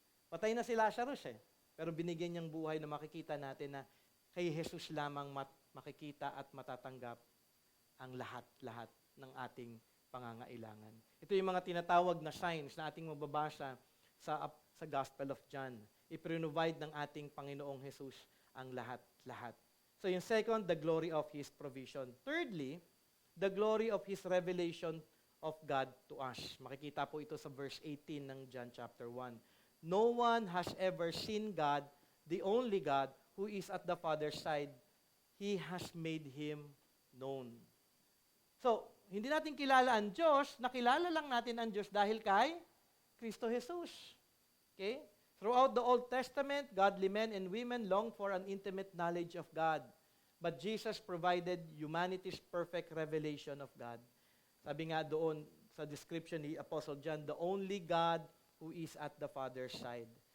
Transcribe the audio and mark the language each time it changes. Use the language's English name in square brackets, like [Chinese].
[Filipino] Patay na si Lazarus pero binigyan niyang buhay na makikita natin na kay Jesus lamang makikita at matatanggap ang lahat-lahat ng ating pangangailangan. Ito yung mga tinatawag na signs na ating mababasa sa Gospel of John. I-provide ng ating Panginoong Jesus ang lahat-lahat. So yung [English] second, the glory of His provision. Thirdly, the glory of His revelation of God to us. [Filipino] Makikita po ito sa verse 18 ng John chapter 1. [English] No one has ever seen God, the only God, who is at the Father's side. He has made Him known. [Filipino] So, hindi natin kilala ang Diyos, nakilala lang natin ang Diyos dahil kay Kristo Jesus. Okay? [English] Throughout the Old Testament, godly men and women longed for an intimate knowledge of God. But Jesus provided humanity's perfect revelation of God. [Filipino] Sabi nga doon sa description ni Apostle John, [English] the only God who is at the Father's side.